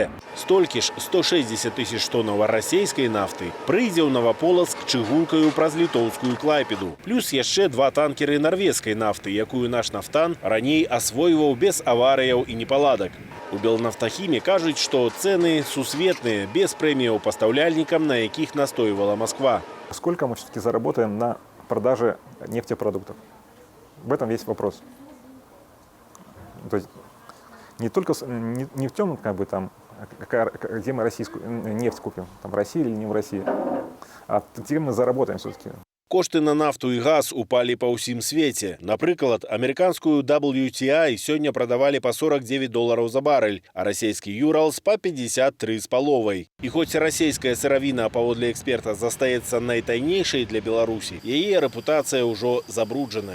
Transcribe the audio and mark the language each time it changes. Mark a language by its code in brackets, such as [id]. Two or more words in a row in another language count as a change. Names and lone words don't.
[be] Столькі ж 160 тысяч тоннаў расійскай нафты прыйдзе ў Новополацк чыгункаю праз літоўскую Клайпеду. Плюс яшчэ два танкеры нарвежскай нафты, якую наш нафтан раней асвойваў без аварыяў і непаладак. У Белнафтахіме кажуць, што цэны сусветныя, без прэміяў пастаўляльнікам, на якіх настойвала Москва. [ru] Сколько мы все-таки заработаем на продаже нефтепродуктов? В этом весь вопрос. То есть не только не в том, как бы там, где мы российскую нефть купим, там в России или не в России, а где мы заработаем все-таки. [be] Кошты на нафту і газ упалі па ўсім свеце. Напрыклад, амерыканскую WTI сёння прадавалі па $49 за барэль, а расійскі Юралс па 53,5. І хоць расійская сыравіна, паводле эксперта, застаецца найтайнейшай для Беларусі, яе рэпутацыя ўжо забруджаная.